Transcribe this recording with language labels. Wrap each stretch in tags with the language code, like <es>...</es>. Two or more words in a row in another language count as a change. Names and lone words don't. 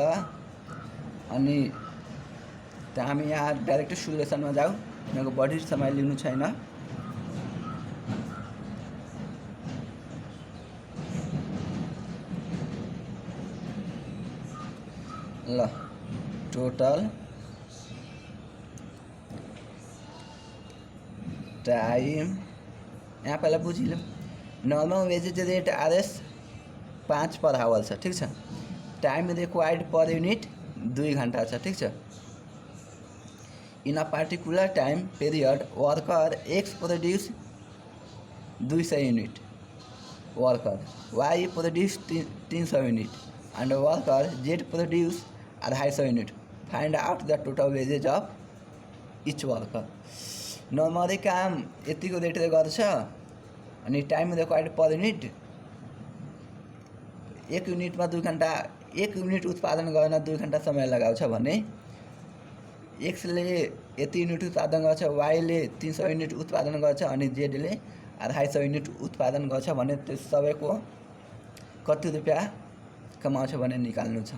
<ne>अनि त हामी यहाँ</ne> <en>direct solution</en> <ne>जाऊ, मेरो बढी समय लिनु छैन।</ne> <en>ल total time यहाँ</en> <hi>पहले बुझ लो,</hi> <en>normal wages rate RS 5 per hour</en> <ne>छ, ठीक छ।</ne> <en>time required per unit</en> <ne>2 घंटा छ, ठीक छ।</ne> <en>in a particular time period worker X produce 200 unit, worker Y produce 300 unit and worker Z produce 250 unit. find out the total wages of each worker.</en> <ne>नर्मली काम यतिको रेटले गर्छ अनि</ne> <en>time required per unit</en> <ne>1 यूनिटमा 2 घंटा, 1 यूनिट उत्पादन गर्न 2 घंटा समय लगाउँछ भने X ले यति यूनिट उत्पादन गर्छ, Y ले 300 यूनिट उत्पादन गर्छ अनि Z ले 250 यूनिट उत्पादन गर्छ भने त्यस सबैको कति रुपैयाँ कमाउँछ भने निकाल्नु छ।</ne>